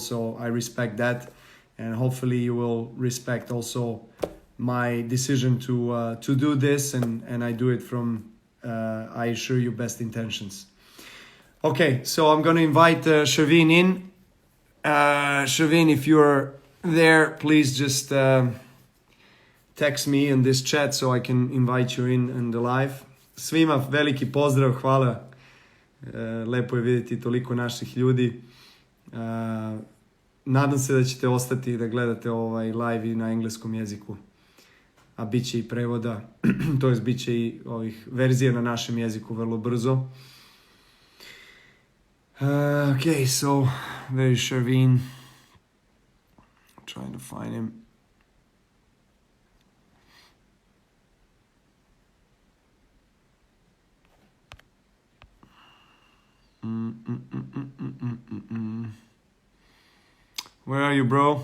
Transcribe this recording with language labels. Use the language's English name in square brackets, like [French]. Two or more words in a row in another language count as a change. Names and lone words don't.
[English] So I respect that, and hopefully you will respect also my decision to do this, and I do it from, I assure you, best intentions. Okay, so I'm going to invite Shervin in. Shervin, if you're there, please just text me in this chat so I can invite you in the live. [Serbian] Svima veliki pozdrav, hvala. Lepo je vidjeti toliko naših ljudi. Nadam se da ćete ostati da gledate ovaj live i na engleskom jeziku. A bit će i prevoda, to jest bit će i ovih verzija na našem jeziku vrlo brzo. [English] Okay, so where is Shervin? I'm trying to find him. Where are you, bro?